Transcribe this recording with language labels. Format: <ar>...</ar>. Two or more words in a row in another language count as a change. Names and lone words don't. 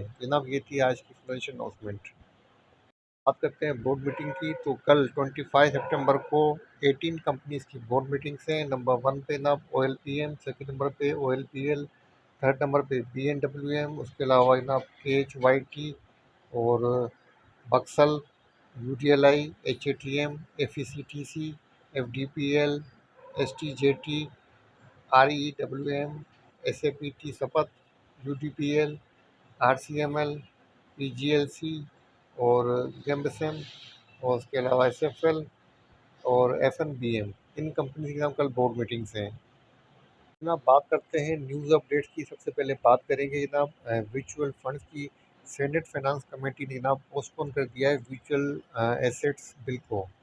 <hi>जनाब ये थी आज की</hi> <en>financial announcement.</en> <hi>बात करते हैं</hi> <en>board meeting</en> <hi>की, तो कल 25 सितंबर को 18 कंपनीज की</hi> <en>board meetings</en> <hi>हैं।</hi> <en>number one</en> <hi>पे ना OLPM,</hi> <en>second number</en> <hi>पे OLPL,</hi> <en>third number</en> <hi>पे BNWM, उसके अलावा ना KHYT और बक्सल, UDLI, HATM, FECTC, FDPL, STJT, REWM, SAPT सपत, UDPL, RCML, PGLC और गेम्बसेम, और उसके अलावा SFL और FNBM, इन कंपनी की नाम कल</hi> <en>board meetings</en> <hi>हैं। जनाब बात करते हैं</hi> <en>news updates</en> <hi>की। सबसे पहले बात करेंगे जनाब</hi> <en>mutual funds</en> <hi>की।</hi> <en>Senate Finance Committee</en> <hi>ने जनाब पोस्टपोन कर दिया है</hi> <en>mutual assets bill</en> <hi>को।</hi>